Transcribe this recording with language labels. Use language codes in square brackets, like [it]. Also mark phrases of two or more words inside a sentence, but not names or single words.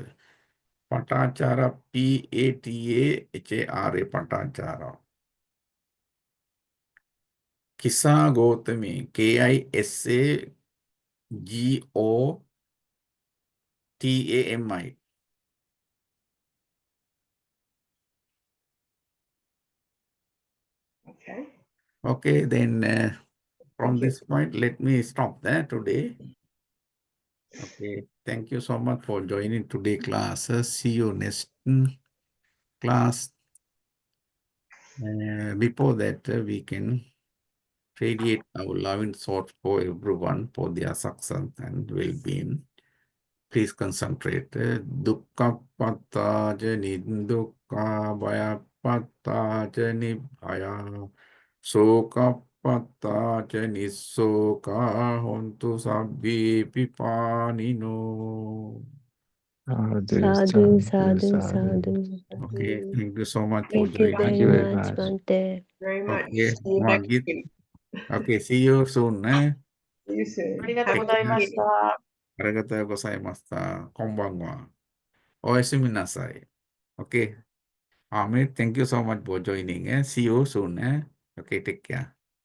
[en] Patachara, PATAHARA, Patachara. Kisa Gotami, KISAGOTAMI. Okay. Okay, then from Thank you. this point, let me stop there today. Okay, thank you so much for joining today class. See you next class. Before that, we can radiate our loving thoughts for everyone for their success and well-being. Please concentrate. [pi] Dukkha patta jani dukkha bhaya patta jani bhaya soka patta jani soka hontu sabbi pipanino. Sadhu, sadhu, sadhu. [en] Okay, thank you so much for Thank you joining. Thank you very very much, much. Bhante. Very much. Okay, See you next Magit. week. Okay, see you soon. See you soon. [ja] ありがとう [en] Have [ja] ご [en] a [ja] ざい [en] good [ja] ま [en] day. [ja] した。ありがとうございました。こんばんは。おやすみなさい。Okay. [en] Amit, thank you so much for joining. See you soon. Okay, take care.